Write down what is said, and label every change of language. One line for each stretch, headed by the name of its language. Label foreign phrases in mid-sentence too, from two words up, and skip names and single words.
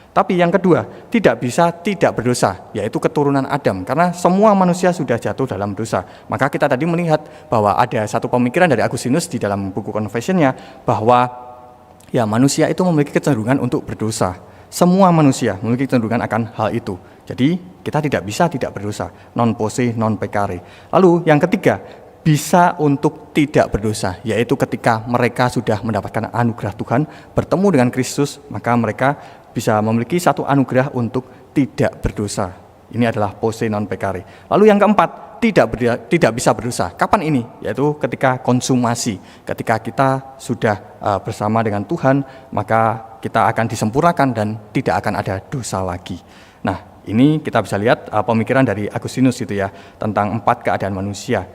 Indonesian: Tapi yang kedua, tidak bisa tidak berdosa, yaitu keturunan Adam, karena semua manusia sudah jatuh dalam dosa. Maka kita tadi melihat bahwa ada satu pemikiran dari Agustinus di dalam buku Confession-nya, bahwa ya manusia itu memiliki kecenderungan untuk berdosa. Semua manusia memiliki kecenderungan akan hal itu. Jadi kita tidak bisa tidak berdosa,
Latin: non posse non peccare.
Indonesian: Lalu yang ketiga, bisa untuk tidak berdosa, yaitu ketika mereka sudah mendapatkan anugerah Tuhan, bertemu dengan Kristus, maka mereka bisa memiliki satu anugerah untuk tidak berdosa. Ini adalah
Latin: posse non peccare.
Indonesian: Lalu yang keempat, tidak bisa berdosa. Kapan ini? Yaitu ketika konsumasi. Ketika kita sudah bersama dengan Tuhan, maka kita akan disempurnakan dan tidak akan ada dosa lagi. Nah, ini kita bisa lihat pemikiran dari Agustinus itu ya, tentang 4 keadaan manusia.